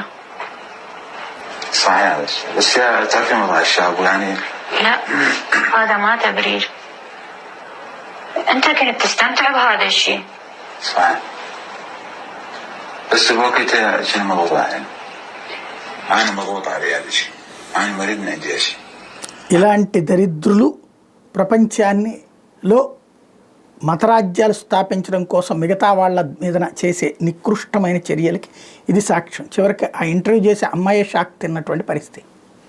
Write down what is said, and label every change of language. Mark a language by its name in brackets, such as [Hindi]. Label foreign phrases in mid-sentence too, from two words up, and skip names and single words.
[Arabic] صحيح هذا الشيء، بس يا تعرفين وضع الشاب يعني لا هذا ما تبرير، أنت كنت تستمتع بهذا الشيء. صحيح، بس الوقت شنو مضغوط علي، أنا مضغوط علي هذا الشيء، أنا مريض من عندي شيء. [Telugu] ఇలాంటి దరిద్రులు ప్రపంచాన్నిలో మతరాజ్యాలు స్థాపించడం కోసం మిగతా వాళ్ళ మీద చేసే నికృష్టమైన చర్యలకి ఇది సాక్ష్యం. చివరికి ఆ ఇంటర్వ్యూ చేసే అమ్మాయి షాక్ తిన్నటువంటి పరిస్థితి.